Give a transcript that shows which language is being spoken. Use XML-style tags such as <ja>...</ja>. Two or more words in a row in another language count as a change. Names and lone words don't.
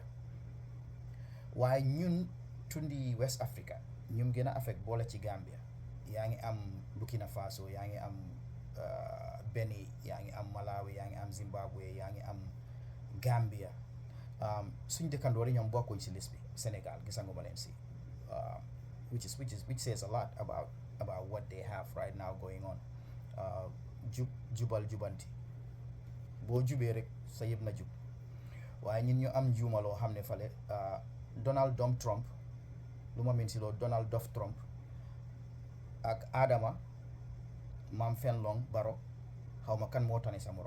<wo>waaye ñun tundi West Africa ñum gën a affect boole ci Gambia, yaa ngi am Burkina Faso, yaa ngi am Benin, yaa ngi am Malawi, yaa ngi am Zimbabwe, yaa ngi am Gambia. Suñ dëkkandoor yi ñoom bokkuñ si liste bi. Sénégal gisanguma leen si,</wo> <en>which says a lot about what they have right now going on.</en> <wo>Jubal jubanti, boo jubee rek sa yëpp na jub. waaye ñun ñu am njuumaloo xam ne fale Donald Trump, lu ma min si loolu Donald Duff Trump ak Adama Mam Fenlong Baro, xaw ma kan moo tane sa morom.</wo>